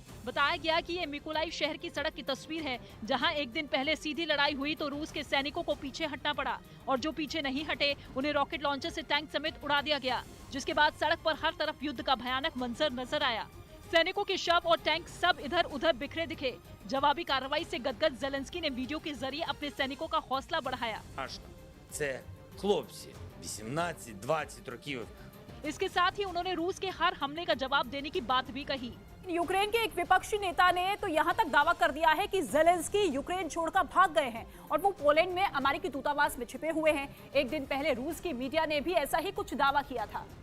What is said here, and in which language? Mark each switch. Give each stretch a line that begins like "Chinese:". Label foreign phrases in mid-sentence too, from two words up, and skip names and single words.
Hindi: बताया गया कि ये मिकोलाइव शहर की सड़क की तस्वीर है, जहां एक दिन पहले सीधी लड़ाई हुई तो रूस के सैनिकों को पीछे हटना पड़ा और जो पीछे नहीं हटे उन्हें रॉकेट लॉन्चर से टैंक समेत उड़ा दिया गया, जिसके बाद सड़क पर हर तरफ युद्ध का भयानक मंजर नजर आया। सैनिकों के शव और टैंक सब इधर उधर बिखरे दिखे। जवाबी कार्रवाई से गदगद ज़ेलेंस्की ने वीडियो के जरिए अपने सैनिकों का हौसला बढ़ाया।
Ukrainian: Це хлопці 18-20 років.
Hindi: इसके साथ ही उन्होंने रूस के हर हमले का जवाब देने की बात भी कही। यूक्रेन के एक विपक्षी नेता ने तो यहां तक दावा कर दिया है कि ज़ेलेंस्की यूक्रेन छोड़कर भाग गए हैं और वो पोलैंड में अमेरिकी दूतावास में छिपे हुए हैं। एक दिन पहले रूस की मीडिया ने भी ऐसा ही कुछ दावा किया था।